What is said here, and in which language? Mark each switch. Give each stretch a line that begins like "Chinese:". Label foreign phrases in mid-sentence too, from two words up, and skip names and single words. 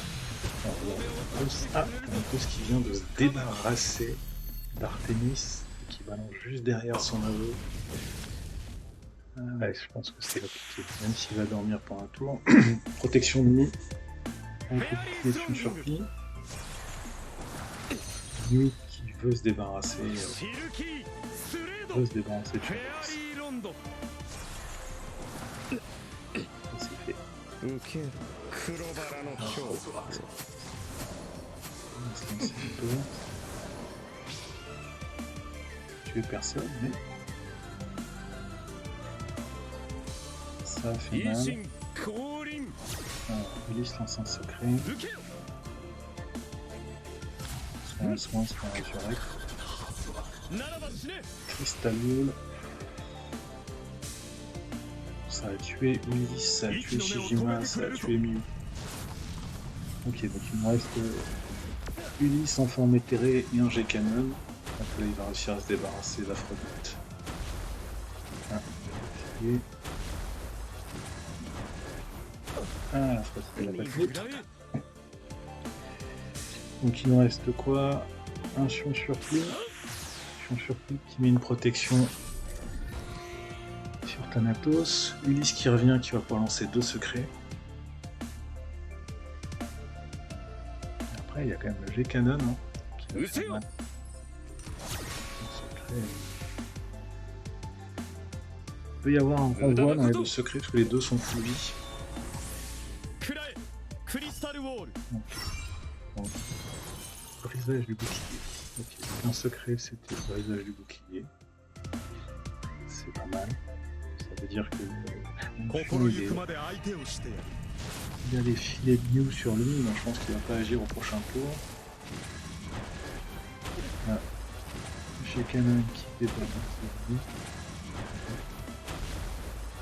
French: Thanatos qui vient de se débarrasser d'Artemis, qui balance juste derrière son aveu. Ah ouais, je pense que c'est compliqué, même s'il va dormir pour un tour. Protection de Mew. On peut plier sur une surplie. Mew qui veut se débarrasser,
Japanese: シルキースレード
French: veut se débarrasser de
Japanese: フェア
French: Shanades.
Japanese: リーロンド
French: Ça c'est fait.
Japanese: 受ける黒バラの恐怖
French: On va se lancer un peu. Tuer personne, mais ça a fait
Japanese: 維
French: mal.
Japanese: 新降臨
French: Alors, Ulysse lance un secret.
Japanese: 受けよ
French: Soit un soin, soit un résurrect.
Japanese: ならば死ね
French: Crystal Ball. Ça a tué Ulysse, ça a tué Shijima, ça a tué Mew. Ok, donc il me reste Ulysse en forme éthérée et un G-Canon. Donc là, il va réussir à se débarrasser d'Aphrodite. Ah, et... ah, Aphrodite, elle a pas tué.
Japanese: くらえ
French: Donc il nous reste quoi? Un Sion surplis. Sion surplis qui met une protection sur Thanatos. Ulysse qui revient, qui va pouvoir lancer 2 secrets. Et après il y a quand même le G-Canon hein, qui va faire mal. Secret. Il peut y avoir un renvoi dans les 2 secrets parce que les 2 sont full vie.
Japanese: くらえクリスタルウォール
French: Bon. Brisage du bouclier. Ok, un secret c'était le brisage du bouclier. C'est pas mal. Ça veut dire que
Japanese: 心ゆくまで相手をしてやる
French: il a des filets de Mew sur lui, mais je pense qu'il va pas agir au prochain tour. Là, j'ai Canon qui débarrasse de lui.